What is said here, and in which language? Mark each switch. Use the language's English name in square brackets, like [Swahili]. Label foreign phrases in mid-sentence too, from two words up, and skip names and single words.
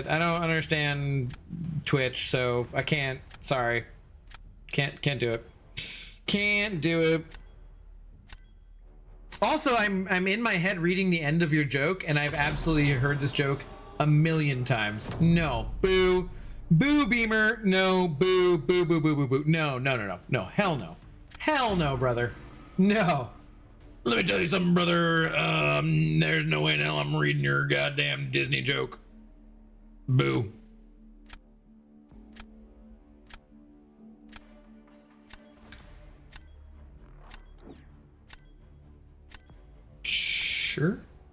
[English] I don't understand Twitch, so I can't. Sorry. Can't do it. Can't do it. Also, I'm in my head reading the end of your joke, and I've absolutely heard this joke a million times. No, boo, boo, Beamer. No, boo, boo, boo, boo, boo, boo. No, no, no, no, no. Hell no. Hell no, brother. No. Let me tell you something, brother. There's no way in hell I'm reading your goddamn Disney joke. Boo. Sure.